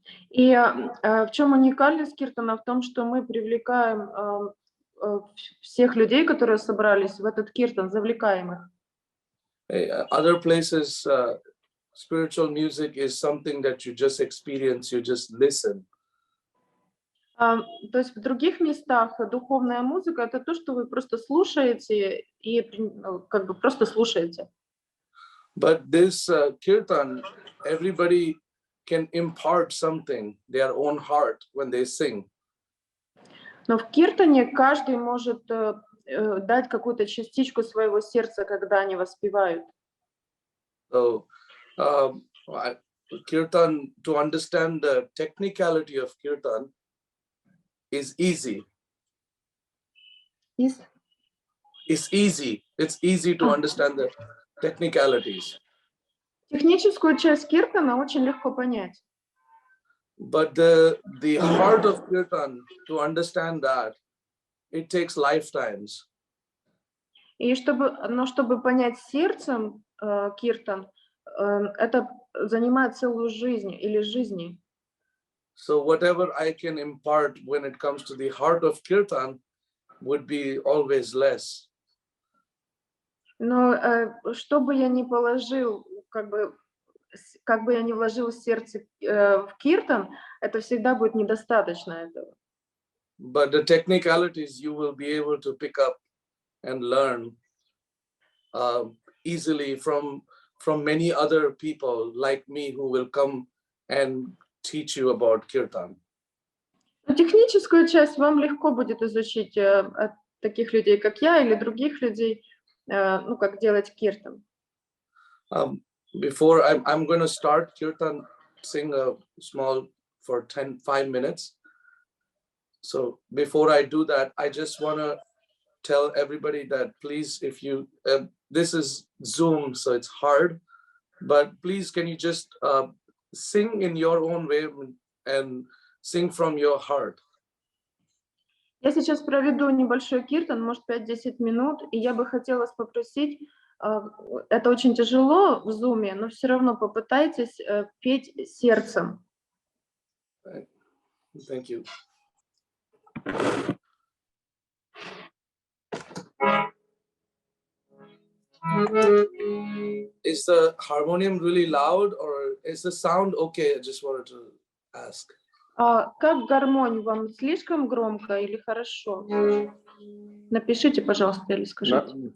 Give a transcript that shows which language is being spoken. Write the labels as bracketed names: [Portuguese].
[Russian] И в чем уникальность киртана? В том, что мы привлекаем всех людей, которые собрались в этот киртан, завлекаем их. [English] Other places spiritual music is something that you just experience, you just listen. [Russian] То есть в других местах духовная музыка — это то, что вы просто слушаете и как бы просто слушаете. [English] But this kirtan, everybody can impart something, their own heart, when they sing. [Russian] Но в киртане каждый может дать какую-то частичку своего сердца, когда они воспевают. [English] So, kirtan, to understand the technicality of kirtan is easy. [Russian] Из- [English] It's easy. It's easy to understand the technicalities. [Russian] Техническую часть киртана очень легко понять. [English] But the heart of kirtan, to understand that, it takes lifetimes. [Russian] Но чтобы понять сердцем киртан, это занимает целую жизнь или жизни. [English] So whatever I can impart when it comes to the heart of kirtan would be always less. [Russian] Но что бы я ни положил, как бы я ни вложил сердце в киртан, это всегда будет недостаточно этого. [English] But the technicalities you will be able to pick up and learn easily from many other people like me who will come and teach you about kirtan. [Russian] Но техническую часть вам легко будет изучить от таких людей, как я, или других людей, ну, как делать киртан. [English] Before I'm going to start kirtan, sing a small for 5 minutes. So before I do that, I just want to tell everybody that please, if you, this is Zoom, so it's hard, but please, can you just sing in your own way and sing from your heart. [Russian] Я сейчас проведу небольшой киртан, может 5-10 минут, и я бы хотела вас попросить, это очень тяжело в зуме, но все равно попытайтесь петь сердцем. [English] Thank you. Is the harmonium really loud or is the sound okay? I just wanted to ask. [Russian] Как гармонию? Вам слишком громко или хорошо? Напишите, пожалуйста, или скажите.